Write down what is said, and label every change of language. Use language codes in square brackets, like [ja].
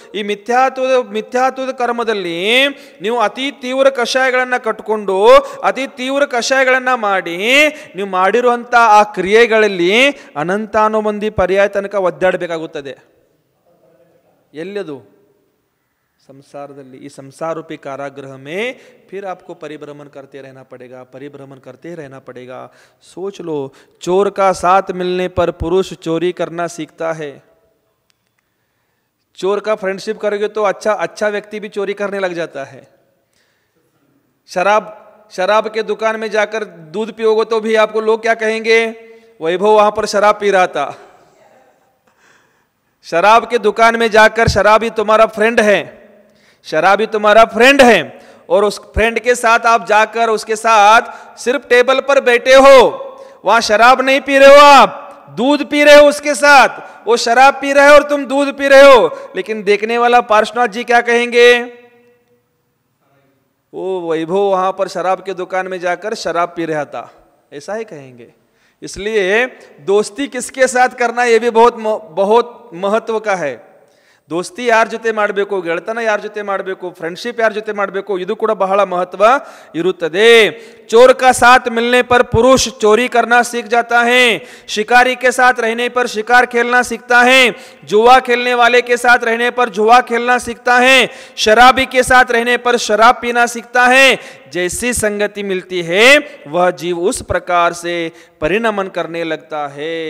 [kn] ಈ ಮಿಥ್ಯಾತ್ವದ ಕರ್ಮದಲ್ಲಿ ನೀವು ಅತಿ ತೀವ್ರ ಕಷಾಯಗಳನ್ನು ಕಟ್ಕೊಂಡು ಅತಿ ತೀವ್ರ ಕಷಾಯಗಳನ್ನು ಮಾಡಿ ನೀವು ಮಾಡಿರುವಂಥ ಆ ಕ್ರಿಯೆಗಳಲ್ಲಿ ಅನಂತಾನು ಮಂದಿ ಪರ್ಯಾಯ ತನಕ ಒದ್ದಾಡಬೇಕಾಗುತ್ತದೆ. ಎಲ್ಲದು? संसारದಲ್ಲಿ. ಈ [hi] संसार रूपी कारागृह में फिर आपको परिभ्रमण करते रहना पड़ेगा, परिभ्रमण करते रहना पड़ेगा. सोच लो, चोर का साथ मिलने पर पुरुष चोरी करना सीखता है. चोर का फ्रेंडशिप करोगे तो अच्छा व्यक्ति भी चोरी करने लग जाता है. शराब के दुकान में जाकर दूध पियोगे तो भी आपको लोग क्या कहेंगे? वैभव वहां पर शराब पी रहा था. शराब के दुकान में जाकर शराबी तुम्हारा फ्रेंड है, शराबी तुम्हारा फ्रेंड है, और उस फ्रेंड के साथ आप जाकर उसके साथ सिर्फ टेबल पर बैठे हो, वहां शराब नहीं पी रहे हो, आप दूध पी रहे हो उसके साथ. वो शराब पी रहे हो और तुम दूध पी रहे हो, लेकिन देखने वाला पार्श्वनाथ जी क्या कहेंगे? वो वैभव वहां पर शराब के दुकान में जाकर शराब पी रहा था, ऐसा ही कहेंगे. इसलिए दोस्ती किसके साथ करना ये भी बहुत महत्व का है. दोस्ती यार [kn] ಜೊತೆ ಮಾಡಬೇಕು, ಗೆಳತನ ಯಾರ ಜೊತೆ ಮಾಡಬೇಕು, ಫ್ರೆಂಡ್ಶಿಪ್ ಯಾರ ಜೊತೆ ಮಾಡಬೇಕು, ಇದು ಕೂಡ ಬಹಳ ಮಹತ್ವ ಇರುತ್ತದೆ. [hi] चोर का साथ मिलने पर पुरुष चोरी करना सीख जाता है, शिकारी के साथ रहने पर शिकार खेलना सीखता है, जुआ खेलने वाले के साथ रहने पर जुआ खेलना सीखता है, शराबी के साथ रहने पर शराब पीना सीखता है. जैसी संगति मिलती है वह जीव उस प्रकार से परिणमन करने लगता है.